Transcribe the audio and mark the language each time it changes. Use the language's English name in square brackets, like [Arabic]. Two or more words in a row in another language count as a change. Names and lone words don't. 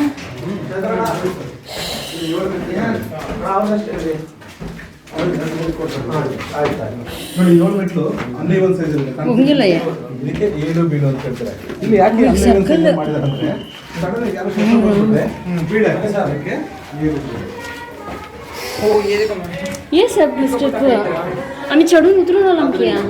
[Kannada] ನೋಡಿ 7 ಮೆಟ್ಲು ಅನ್ನೇ ಒಂದು ಸೈಜ್ ಇರುತ್ತೆ. ಹೋಗಿಲ್ಲ ಇದಕ್ಕೆ 7 ಬೀಳು ಅಂತ ಹೇಳ್ತಾರೆ. ಇಲ್ಲಿ ಯಾಕೆ ಅನ್ನೇ ಒಂದು ಸೈಜ್ ಮಾಡಿದ್ದಾರೆ ಅಂದ್ರೆ ಸಡನ್ ಆಗಿ ಯಾರು ಶಬ್ದ ಮಾಡ್ಬಿಟ್ರೆ ಬೀಳು ಹಾಕಿ ಅದಕ್ಕೆ 7 ಬೀಳು. [Hindi] ये सब [Marathi] स्टेप आम्ही चढून उतरून आलो की